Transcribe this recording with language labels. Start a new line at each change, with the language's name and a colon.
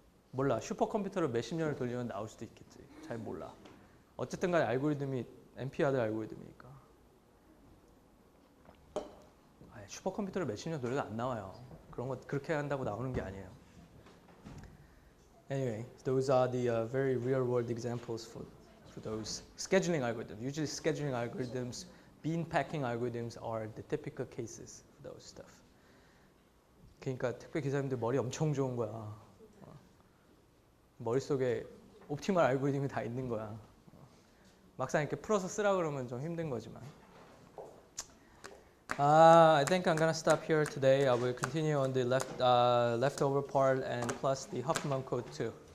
Korean: 몰라. 슈퍼컴퓨터를 몇십 년을 돌리면 나올 수도 있겠지. 잘 몰라. 어쨌든 간에 알고리즘이 NP-hard 알고리즘이니까. 슈퍼컴퓨터를 몇십 년 돌려도 안 나와요. 그런 거 그렇게 한다고 나오는 게 아니에요.
English: Anyway, those are the very real-world examples for those scheduling algorithms. Usually, scheduling algorithms, bean packing algorithms are the typical cases for those stuff.
Korean: 그러니까 택배 기사님들 머리 엄청 좋은 거야. 머릿속에 옵티멀 알고리즘이 다 있는 거야. 막상 이렇게 풀어서 쓰라 그러면 좀 힘든 거지만.
English: I think I'm gonna stop here today. I will continue on the leftover part and plus the Huffman code too.